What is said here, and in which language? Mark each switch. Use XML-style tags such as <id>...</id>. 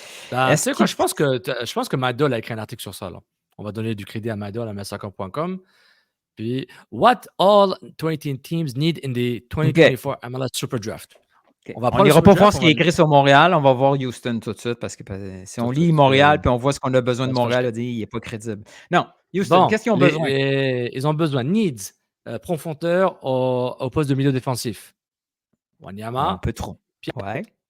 <fr>Je pense que Madol a écrit un article sur ça. Là. On va donner du crédit à Madol à massacre.com.</fr> <en>Puis, what all 20 teams need in the 2024 MLS Super Draft. Okay.</en> <fr>On n'ira pas voir ce qui est écrit sur Montréal, on va voir Houston tout de suite parce que si on lit Montréal puis on voit ce qu'on a besoin de Montréal, il n'est pas crédible. Non, Houston, qu'est-ce qu'ils ont besoin? Ils ont besoin needs, profondeur au poste de milieu défensif. Wanyama. Un peu trop. Ouais.</fr>